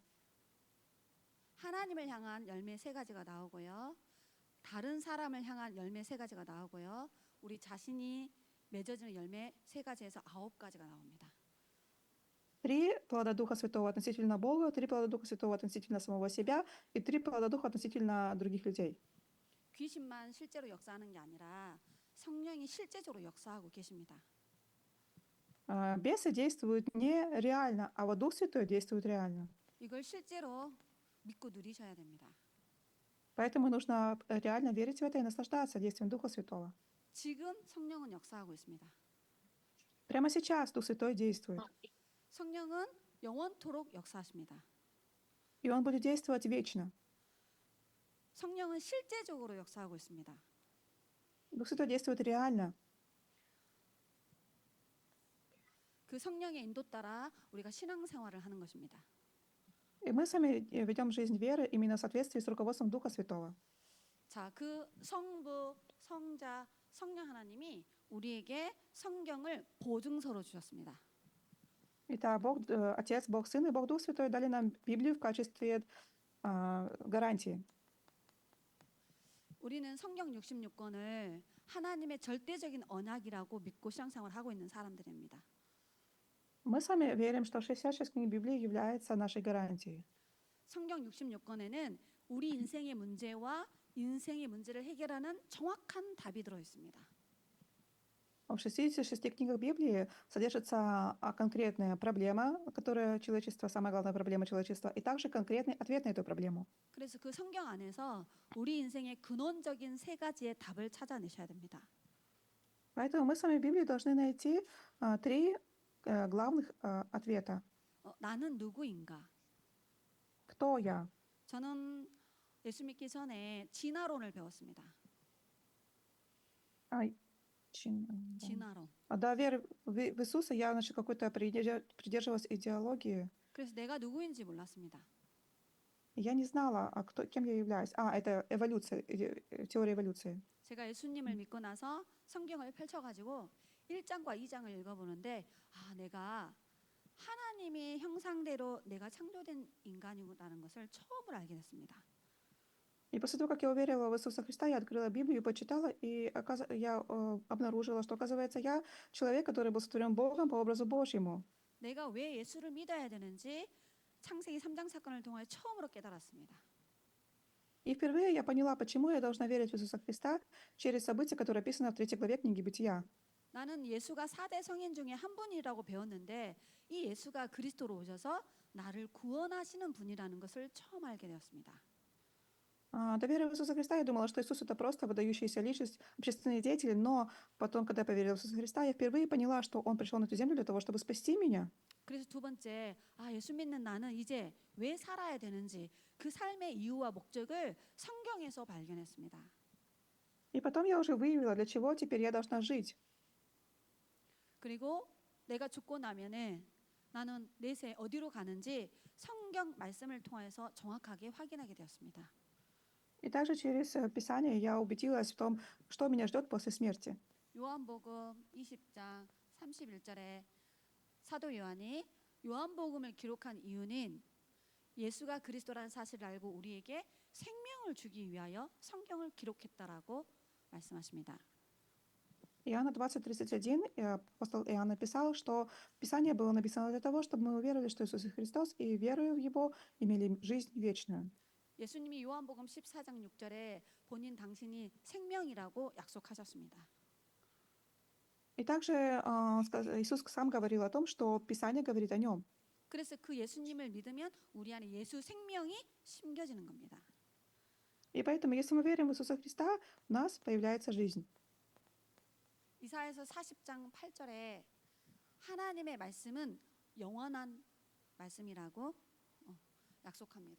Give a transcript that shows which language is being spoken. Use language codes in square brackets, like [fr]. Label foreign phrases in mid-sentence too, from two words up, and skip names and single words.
[ko] 하나님을 향한 열매 3가지가 나오고요. 다른 사람을 향한 열매 3가지가 나오고요. 우리 자신이 맺어지는 열매 3가지에서 9가지가 나옵니다. [ru] 3 плода Духа Святого относительно Бога, 3 плода Духа Святого относительно самого себя и 3 плода Духа относительно других людей. [ko] 귀신만 실제로 역사하는 게 아니라 성령이 실제적으로 역사하고 계십니다. [ru] Бесы действуют не реально, а вот Дух Святой действует реально. [ko] 이걸 실제로 믿고 누리셔야 됩니다. [ru] Поэтому нужно реально верить в это и наслаждаться действием Духа Святого. [ko] 지금 성령은 역사하고 있습니다. [ru] Прямо сейчас Дух Святой действует. [ko] 성령은 영원토록 역사하십니다. [ru] И Он будет действовать вечно. [ko] 성령은 실제적으로 역사하고 있습니다. [ru] Дух Святой действует реально. [ko] 그 성령의 인도 따라 우리가 신앙생활을 하는 것입니다. [ru] И мы сами ведем жизнь веры именно в соответствии с руководством Духа Святого. [ko] 자, 그 성부, 성자, 성령 하나님이 우리에게 성경을 보증서로 주셨습니다. [ru] Итак, Бог, Отец, Бог Сын и Бог Дух Святой дали нам Библию в качестве гарантии. [ko] 우리는 성경 66권을 하나님의 절대적인 언약이라고 믿고 신앙생활을 하고 있는 사람들입니다. [ru] Мы сами верим, что 66 книг Библии является нашей гарантией. [ko] 성경 66권에는 우리 인생의 문제와 인생의 문제를 해결하는 정확한 답이 들어 있습니다. [ru] В 66 книгах Библии содержится конкретная проблема, которая человечество, самая главная проблема человечества, и также конкретный ответ на эту проблему. [ko] 그래서 그 성경 안에서 우리 인생의 근원적인 3가지의 답을 찾아내셔야 됩니다. [ru] Поэтому мы с вами в Библии должны найти 3 главных ответа. [ko] 나는 누구인가? [ru] Кто я? [ko] 저는 예수 믿기 전에 진화론을 배웠습니다. 진화론. [ru] До веры в Иисуса я, значит, какой-то придерживалась идеологии. [ko] 그래서 내가 누구인지 몰랐습니다. [ru] Я не знала, кем я являюсь. Это эволюция, теория эволюции. [ko] 제가 예수님을 믿고 나서 성경을 펼쳐가지고 1장과 2장을 읽어보는데 내가 하나님의 형상대로 내가 창조된 인간이라는 것을 처음으로 알게 됐습니다. [ru] И после того, как я уверовала в Иисуса Христа, я открыла Библию, почитала, и я обнаружила, что, оказывается, я человек, который был сотворен Богом по образу Божьему. [ko] 내가 왜 예수를 믿어야 되는지 창세기 3장 사건을 통해 처음으로 깨달았습니다. [ru] И впервые я поняла, почему я должна верить в Иисуса Христа через события, которые описаны в 3 главе книги Бытия. [ko] 나는 예수가 4대 성인 중에 한 분이라고 배웠는데 이 예수가 그리스도로 오셔서 나를 구원하시는 분이라는 것을 처음 알게 되었습니다. [ru] До веры в Иисуса Христа я думала, что Иисус — это просто выдающаяся личность, общественный деятель, но потом, когда я поверила в Иисуса Христа, я впервые поняла, что Он пришел на эту землю для того, чтобы спасти меня. [ko] 그래서 두 번째, 예수 믿는 나는 이제 왜 살아야 되는지 그 삶의 이유와 목적을 성경에서 발견했습니다. [ru] И потом я уже выявила, для чего теперь я должна жить. [ko] 그리고 내가 죽고 나면은 나는 내세 어디로 가는지 성경 말씀을 통해서 정확하게 확인하게 되었습니다. [ru] И также через Писание я убедилась в том, что меня ждет после смерти. [ko] 요한복음 20장 31절에 사도 요한이 요한복음을 기록한 이유는 예수가 그리스도라는 사실을 알고 우리에게 생명을 주기 위하여 성경을 기록했다라고 말씀하십니다. [ru] Иоанна 20:31, апостол Иоанн написал, что Писание было написано для того, чтобы мы уверовали, что Иисус Христос, и веруя в Его, имели жизнь вечную. [ko] 예수님이 요한복음 14장 6절에 본인 당신이 생명이라고 약속하셨습니다. [ru] И также Иисус сам говорил о том, что Писание говорит о Нем. [ko] 그래서 그 예수님을 믿으면 우리 안에 예수 생명이 심겨지는 겁니다. [ru] И поэтому, если мы верим в Иисуса Христа, у нас появляется жизнь. [ko] 이사야서 40장 8절에 하나님의 말씀은 영원한 말씀이라고 약속합니다.